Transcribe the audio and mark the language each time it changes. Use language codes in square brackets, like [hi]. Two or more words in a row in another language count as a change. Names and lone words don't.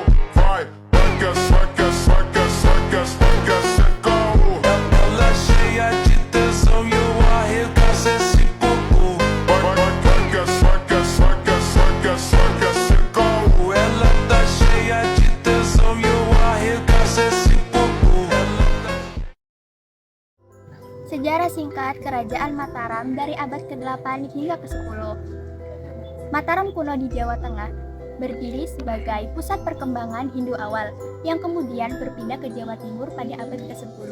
[pt] Vai, vai, secou. Ela cheia de tesão e eu arregaço esse popô. Vai, secou. Ela tá cheia de tesão e eu arregaço esse popô. [id] Sejarah singkat Kerajaan Mataram dari abad ke-8 hingga ke-10. Mataram kuno di Jawa Tengah berdiri sebagai pusat perkembangan Hindu awal yang kemudian berpindah ke Jawa Timur pada abad ke-10.